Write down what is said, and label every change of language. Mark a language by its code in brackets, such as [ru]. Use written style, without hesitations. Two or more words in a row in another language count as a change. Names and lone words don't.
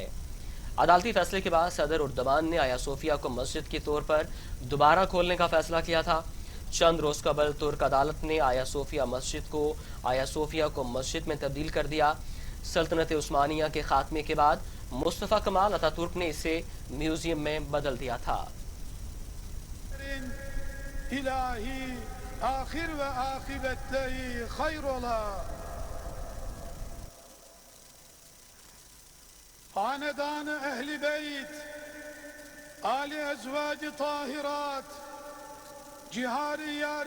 [ur] عدالتی فیصلے کے بعد صدر اردوان نے آیا صوفیہ کو مسجد کے طور پر دوبارہ کھولنے کا فیصلہ کیا تھا۔ چند روز قبل ترک عدالت نے آیا صوفیہ کو مسجد میں تبدیل کر دیا۔ سلطنت عثمانیہ کے خاتمے کے بعد مصطفیٰ کمال اتاتürk نے اسے میوزیم میں بدل دیا تھا۔ [tr] İlahi ahir ve akibetleri hayrola. Hanedan-ı Ehl-i Beyt, Ali Ezvac-ı Tahirat, Cihari Yari